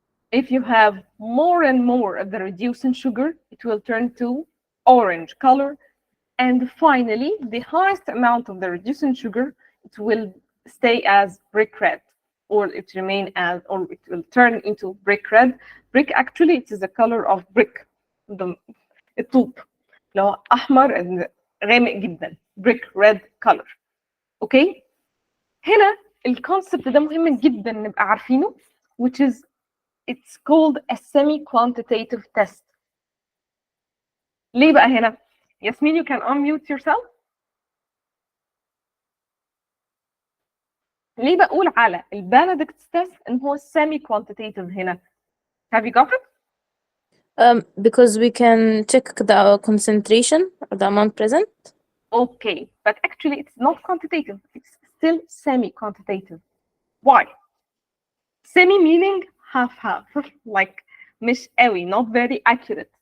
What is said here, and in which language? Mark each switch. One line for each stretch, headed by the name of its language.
English: If you have more and more of the reduced in sugar, it will turn to orange color. And finally, the highest amount of the reduced in sugar, it will stay as brick red, or it will turn into brick red. Brick, actually, it is the color of brick.
Arabic: الطوب لو أحمر غامق جدا,
English: brick red color. Okay?
Arabic: هنا الكونسبت ده مهم جدا نبقى عارفينه,
English: which is it's called a semi-quantitative test.
Arabic: ليه بقى هنا؟
English: Yasmin, you can unmute yourself.
Arabic: ليه بقول على البنديكت تيست ان هو semi-quantitative هنا؟
English: Have you got it? Because we can check the concentration of the amount present. Okay, but actually it's not quantitative. It's still semi-quantitative. Why? Semi meaning half-half, like
Arabic: مش قوي,
English: not very accurate.